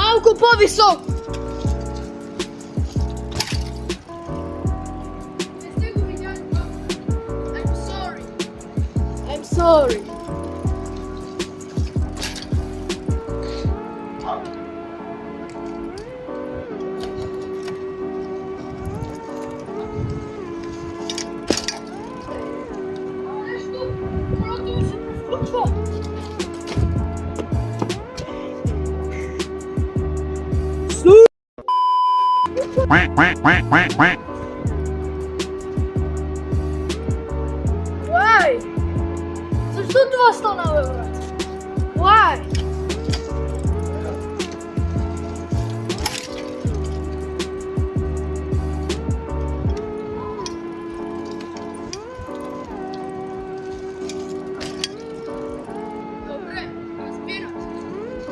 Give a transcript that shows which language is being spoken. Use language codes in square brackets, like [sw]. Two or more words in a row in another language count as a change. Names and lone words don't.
[bg] Малко по-високо. Не сте го видяли, [en] I'm sorry. I'm sorry. [bg] Нещо, колото ми се превключва. Quack, quack, quack, quack, quack. [en] Why? [bg] Защо това стана, бе, брат? Why? Добре, разбирам се.